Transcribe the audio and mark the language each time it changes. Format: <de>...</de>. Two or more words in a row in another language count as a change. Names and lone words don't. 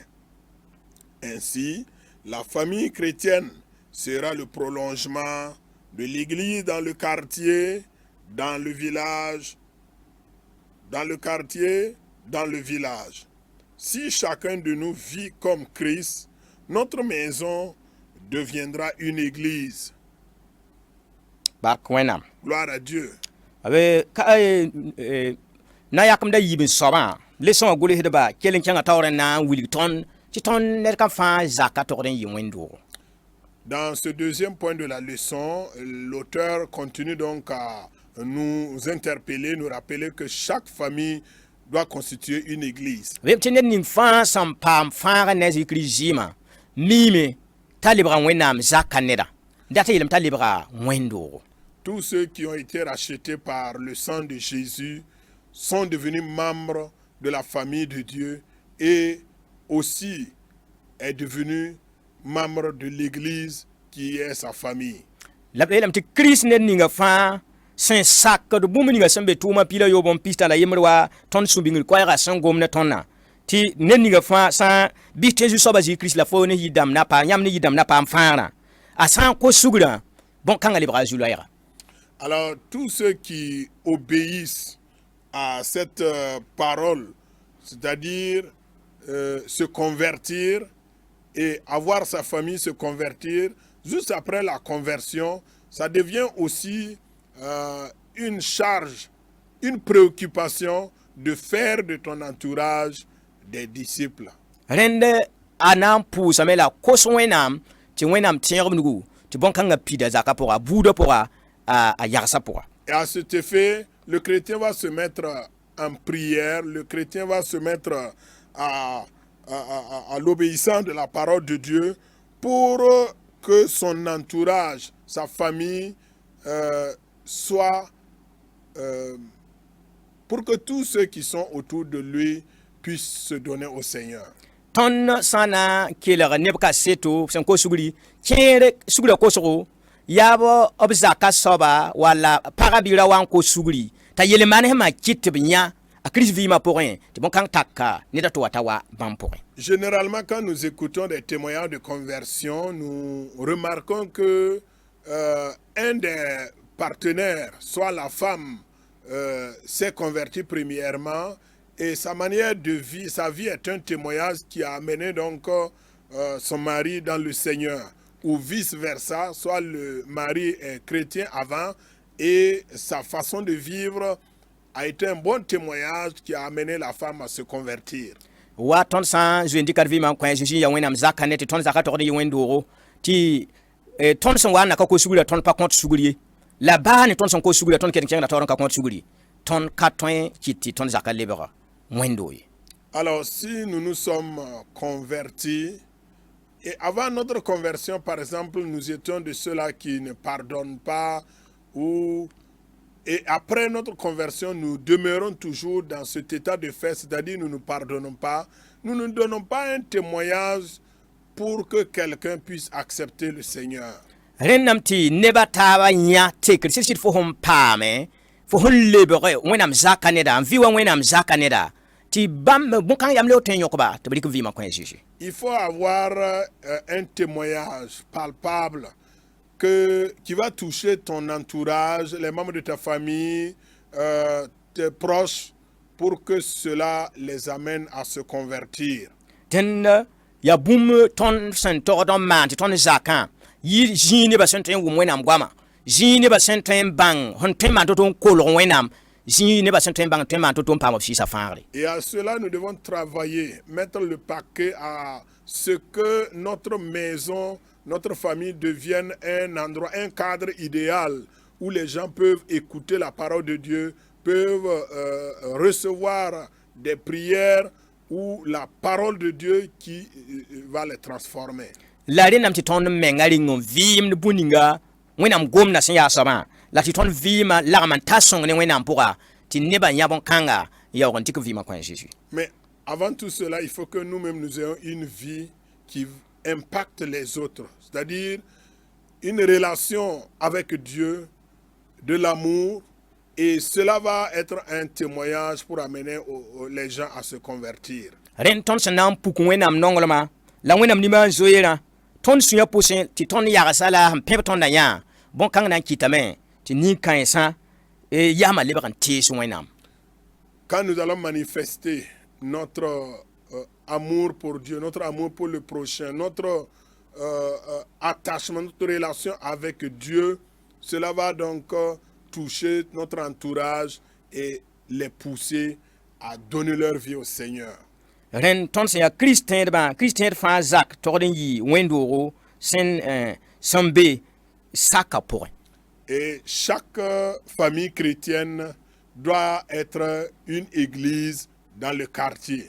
<fr>Ainsi, la famille chrétienne sera le prolongement de l'Église dans le quartier, dans le village, dans le quartier, dans le village. Si chacun de nous vit comme Christ, notre maison deviendra une église.</fr> <mos>Bark wẽnnaam.</mos> <fr>Gloire à Dieu.</fr> <mos>Na yakem da yibn soba le sõn gʋlsdba kell n kẽngã taoor n na n wilg tõnd tɩ tõnd ned kã fãa zaka togd n yɩ wẽn-doogo.</mos> <fr>Dans ce deuxième point de la leçon, l'auteur continue donc à nous interpeller, nous rappeler que chaque famille doit constituer une église.</fr> <mos>Web tɩ ned ning fãa sẽn paam fãaga ne a zikri zɩɩmã miime t'a lebga wẽnnaam zaka neda dat yeelame t'a lebga wẽn-doogo.</mos> <fr>Tous ceux qui ont été rachetés par le sang de Jésus sont devenus membres de la famille de Dieu et aussi est devenu membre de l'église qui est sa famille.</fr> <mos>La yeelame tɩ Kirist ned ninga fãa sẽn sakd bũmb ninga sẽn be tʋʋmã pila yob n pis t'a la yembr wa tõnd sũ-bĩngr koɛɛgã sẽn gom ne tõndã tɩ ned ninga fãa sã bɩ tɩ zu-soaba zĩ Kirist la fo ne yɩ-dãmb na paam yãmb ne yɩ-dãmb na paam fãagrã a sã n kos sugrã bõn-kãngã lebga a zu-loɛɛga.</mos> <fr>Alors, tous ceux qui obéissent à cette parole, c'est-à-dire se convertir et avoir sa famille se convertir, juste après la conversion, ça devient aussi une charge, une préoccupation de faire de ton entourage des disciples.</fr> <mos>Rẽnd a na n pʋʋsame la kos wẽnnaam tɩ wẽnnaam tẽegb nugu tɩ bõn-kãngã pida zaka pʋga buudã pʋga a yagsa pʋga.</mos> <fr>Et à cet effet, le chrétien va se mettre en prière, le chrétien va se mettre à l'obéissance de la parole de Dieu pour que son entourage, sa famille, soit... pour que tous ceux qui sont autour de lui puissent se donner au Seigneur.</fr> <mos>Tõnd sã na n kelg neb kaseto sẽn kos sugri kẽer sugrã kosgo yaa b zaka soaba walla pagã bɩ ra wa n kos sugri t'a yel-manesmã kɩt tɩ b yã a Kirist vɩɩmã pʋgẽ tɩ bõn-kãng taka neda tɩ wa t'a wa bãmb pʋgẽ.</mos> <fr>Généralement, quand nous écoutons des témoignages de conversion, nous remarquons que un des partenaires, soit la femme, s'est converti premièrement et sa manière de vie, sa vie est un témoignage qui a amené donc son mari dans le Seigneur, ou vice-versa, soit le mari est chrétien avant et sa façon de vivre a été un bon témoignage qui a amené la femme à se convertir.</fr> <mos>Wa tõnd sã n zoe n dɩkad vɩɩmã n kõ Zeezi ya wẽnnaam zaka ne tɩ tõnd zaka togd yɩ wẽn-doogo tɩ tõnd sẽn wa n na ka kos sugrã tõnd pa kõt sugr ye la baa ne tõnd sẽn kos sugrã tõnd ket n kẽngda taoor n ka kõt sugr ye tõnd ka tõe kɩt tɩ tõnd zaka lebga wẽn-doog ye.</mos> <fr>Alors, si nous nous sommes convertis, et avant notre conversion, par exemple, nous étions de ceux-là qui ne pardonnent pas, et après notre conversion, nous demeurons toujours dans cet état de fait, c'est-à-dire nous ne pardonnons pas, nous ne donnons pas un témoignage pour que quelqu'un puisse accepter le Seigneur.</fr> <mos>Rẽnnaam tɩ nebã taaba yã tekr sɩd fo sẽn paame fo sẽn lebg wẽnnaam zaka neda n vɩ wa wẽnnaam zaka neda tɩ bãmb bõn-kãng yam le woto n yõkba tɩ b rɩk vɩɩmã kõ Zeezi.</mos> <fr>Il faut avoir un témoignage palpable qui va toucher ton entourage, les membres de ta famille, tes proches, pour que cela les amène à se convertir.</fr> <mos>Dẽnd yaa bũmb tõnd sẽn togd n maan tɩ tõnd zakã yɩ zĩig nebã sẽn tõe n wʋm wẽnnaam goamã zĩig nebã sẽn tõe n bãng sẽn tõe n maan to-to n kolg wẽnnaam zĩig nebã sẽn tõe n bãng tõe n maan to-to n paam b sɩɩsã fãagre.</mos> <fr>Et à cela, nous devons travailler, mettre le paquet à ce que notre maison, notre famille devienne un endroit, un cadre idéal où les gens peuvent écouter la parole de Dieu, peuvent recevoir des prières ou la parole de Dieu qui va les transformer.</fr> <mos>La rẽnnaam tɩ tõnd menga rɩng n vɩɩmd bũ-ninga wẽnnaam gomdã sẽn yaa soabã la tɩ tõnd vɩɩmã lagm n ta sõng ne wẽnnaam pʋga tɩ nebã yã bõn-kãnga n yaoog n tɩk vɩɩmã kõ Jésus.</mos> <fr>Mais avant tout cela, il faut que nous-mêmes nous ayons une vie qui impacte les autres, c'est-à-dire une relation avec Dieu de l'amour, et cela va être un témoignage pour amener les gens à se convertir.</fr> <mos>Ren ton sen nan puk wẽnnaam nonglema la wẽnnaam nimaan zoeerã tõnd sũyã pʋsẽ tɩ tõnd yagsa la sẽn pẽb tõnda yã bõn-kãng na n kɩtame tɩ nin-kãensã yaama lebg n tees wẽnnaam.</mos> <fr>Quand nous allons manifester notre amour pour Dieu, notre amour pour le prochain, notre attachement, notre relation avec Dieu, cela va donc toucher notre entourage et les pousser à donner leur vie au Seigneur.</fr> <mos>Ren tõnd sẽn yaa Kiristẽed fãa zak togd n yɩ wẽn-doogo sẽn be saka pʋgẽ.</mos> <fr>Et chaque famille chrétienne doit être une église dans le quartier.</fr>